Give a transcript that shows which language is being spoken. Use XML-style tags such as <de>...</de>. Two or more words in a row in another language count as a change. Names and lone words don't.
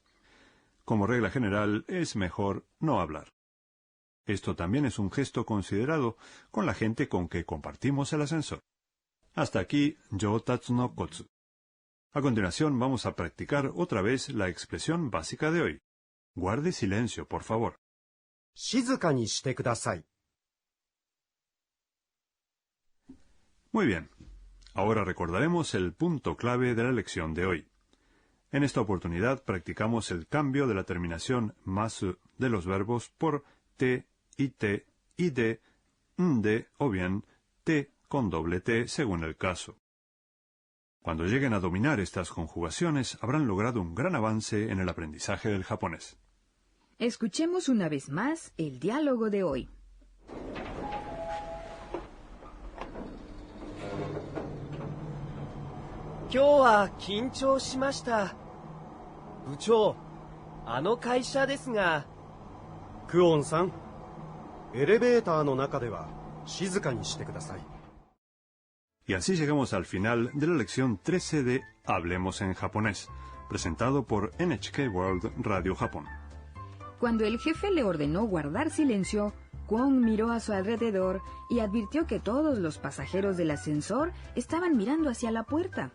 <es>Como regla general, es mejor no hablar. Esto también es un gesto considerado con la gente con que compartimos el ascensor. Hasta aquí,</es> <ja>上達のコツ.</ja> <es>A continuación, vamos a practicar otra vez la expresión básica de hoy. Guarde silencio, por favor.</es> <ja>静かにしてください。</ja> <es>Muy bien. Ahora recordaremos el punto clave de la lección de hoy. En esta oportunidad practicamos el cambio de la terminación masu de los verbos por te, ite, ide, nde o bien te con doble t según el caso. Cuando lleguen a dominar estas conjugaciones, habrán logrado un gran avance en el aprendizaje del japonés. Escuchemos una vez más el diálogo de hoy.</es> <ja>今日は緊張しました。部長、あの会社ですが。クオンさん、エレベーターの中では静かにしてください。</ja> <es>Y así llegamos al final de la lección 13 de Hablemos en japonés, presentado por NHK World Radio Japón. Cuando el jefe le ordenó guardar silencio, Kwon miró a su alrededor y advirtió que todos los pasajeros del ascensor estaban mirando hacia la puerta.</es>